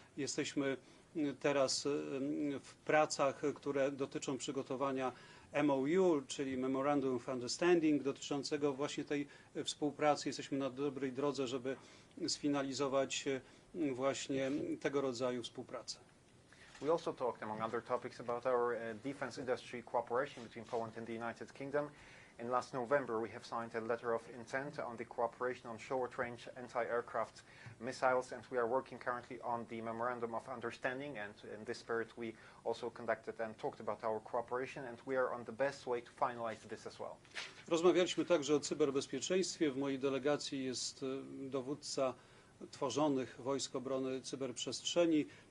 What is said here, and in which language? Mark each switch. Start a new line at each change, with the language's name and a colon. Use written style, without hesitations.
Polish: Jesteśmy teraz w pracach, które dotyczą przygotowania MOU, czyli Memorandum of Understanding, dotyczącego właśnie tej współpracy. Jesteśmy na dobrej drodze, żeby sfinalizować właśnie tego rodzaju współpracę.
English: We also talked, among other topics, about our defense industry cooperation between Poland and the United Kingdom. In last November, we have signed a letter of intent on the cooperation on short-range anti-aircraft missiles, and we are working currently on the Memorandum of Understanding, and in this spirit we also conducted and talked about our cooperation, and we are on the best way to finalize this as well.
Polish: Rozmawialiśmy także o cyberbezpieczeństwie. W mojej delegacji jest dowódca tworzonych Wojsk Obrony Cyberprzestrzeni.